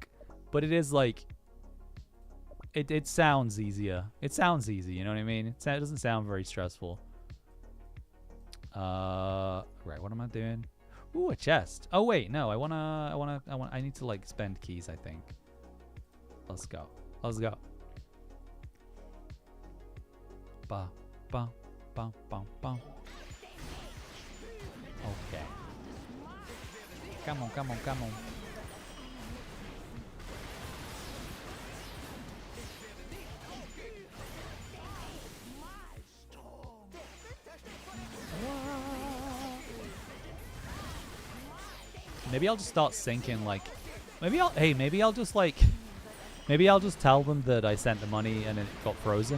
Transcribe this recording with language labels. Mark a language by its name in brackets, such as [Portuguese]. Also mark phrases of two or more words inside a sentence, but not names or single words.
[English] But it is like, it sounds easier. It sounds easy, you know what I mean? It doesn't sound very stressful. Right, what am I doing? Ooh, a chest. Oh wait, no, I need to like spend keys, I think. Let's go. Ba, ba. Bum, bum, bum. Okay. Come on. Maybe I'll just start sinking, like, maybe I'll just tell them that I sent the money and it got frozen.